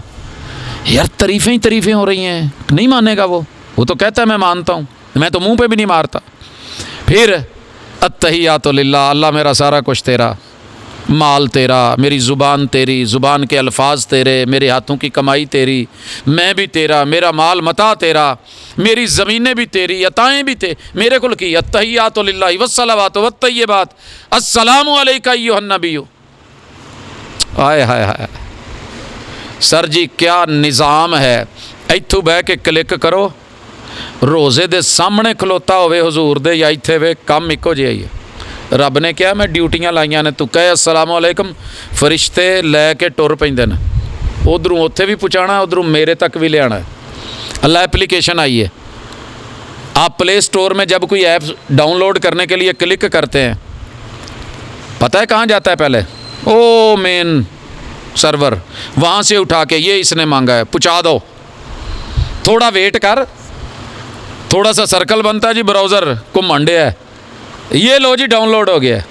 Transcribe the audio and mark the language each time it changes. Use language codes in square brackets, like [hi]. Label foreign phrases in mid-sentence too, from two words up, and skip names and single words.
[ur] یار تعریفیں ہی تعریفیں ہو رہی ہیں، نہیں مانے گا وہ تو کہتا ہے میں مانتا ہوں، میں تو منہ پے بھی نہیں مارتا. پھر [ar] التحيات لله, [ur] اللہ میرا سارا کچھ تیرا، مال تیرا، میری زبان تیری، زبان کے الفاظ تیرے، میرے ہاتھوں کی کمائی تیری، میں بھی تیرا، میرا مال متاع تیرا، میری زمینیں بھی تیری، عطائیں بھی میرے کل کی. [ar] التحيات لله والصلوات والطيبات السلام عليك أيها النبي. [ur] ہائے ہائے ہائے سر جی کیا نظام ہے. [pa] اتھوں بہہ کے کلک کرو، روضے دے سامنے کھلوتا ہووے حضور دے یا اتھے وے، کام اکو جیہا ہی ہے. رب نے کہا میں ڈیوٹیاں لائیاں نے، تو کہے [ar] السلام عليكم, [pa] فرشتے لے کے ٹر پیندے نے، ادھروں اتھے بھی پہنچانا, ادھروں میرے تک بھی لے آنا ہے. [ur] اللہ ایپلیکیشن آئی ہے، آپ پلے سٹور میں جب کوئی ایپ ڈاؤن لوڈ کرنے کے لیے کلک کرتے ہیں، پتا ہے کہاں جاتا ہے پہلے، او [en] main server, [ur] وہاں سے اٹھا کے یہ اس نے مانگا ہے پہنچا دو، تھوڑا ویٹ کر، تھوڑا سا سرکل بنتا ہے جی، براؤزر گھومن ڈے ہے، یہ لو جی ڈاؤن لوڈ ہو گیا.